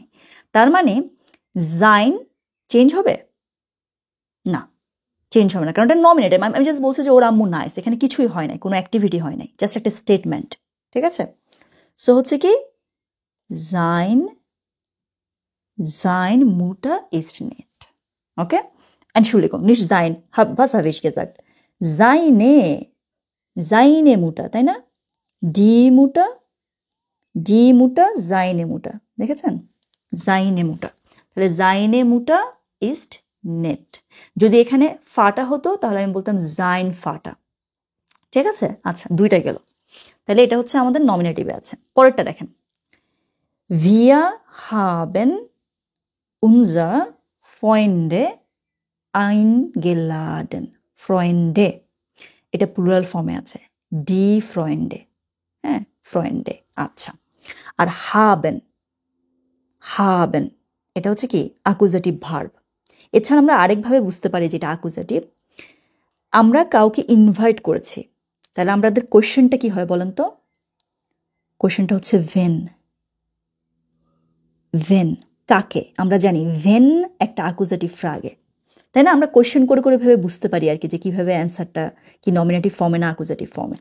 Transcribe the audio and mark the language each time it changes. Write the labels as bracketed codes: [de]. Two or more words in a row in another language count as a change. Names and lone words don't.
[bn] তার মানে জাইন চেঞ্জ হবে না, চেঞ্জ হবে না, কারণ এটা নমিনেটিভ, আমি জাস্ট বলছি যে ওর আম্মু নাইস, এখানে কিছুই হয় নাই, কোনো অ্যাক্টিভিটি হয় নাই, জাস্ট একটা স্টেটমেন্ট, ঠিক আছে। সো হচ্ছে কি জাইন, [de] sein Mutter ist nett, [bn] ওকে। [de] Entschuldigung, nicht sein, was habe ich gesagt? Seine, seine Mutter, [bn] তাই না, [de] die Mutter, die Mutter seine Mutter, [bn] দেখেছেন, [de] seine Mutter, [bn] তাহলে [de] seine Mutter ist nett. [bn] যদি এখানে ফাটা হতো তাহলে আমি বলতাম [de] sein Vater, [bn] ঠিক আছে। আচ্ছা, দুইটা গেল, তাহলে এটা হচ্ছে আমাদের নমিনেটিভে আছে। পরেরটা দেখেন, [de] wir haben unser Freunde eingeladen, ফ্রয়েন্ডে, [bn] এটা প্লুরাল ফর্মে আছে, [de] die Freunde, [bn] হ্যাঁ, ফ্রয়েন্ডে। আচ্ছা, আর [de] haben, haben [bn] এটা হচ্ছে কি অ্যাকুজাটিভ ভার্ব। এছাড়া আমরা আরেকভাবে বুঝতে পারি যেটা অ্যাকুজাটিভ, আমরা কাউকে ইনভাইট করেছি, তাহলে আমাদের কোয়েশ্চেনটা কি হয় বলেন তো, কোয়েশ্চেনটা হচ্ছে [de] wen, wen [bn] কাকে, আমরা জানি ভেন একটা অ্যাকুজাটিভ ফ্রাগে, তাই না, আমরা কোয়েশ্চেন করে করে ভেবে বুঝতে পারি আর কি যে কীভাবে অ্যান্সারটা কি নমিনেটিভ ফর্মে না অ্যাকুজাটিভ ফর্মে।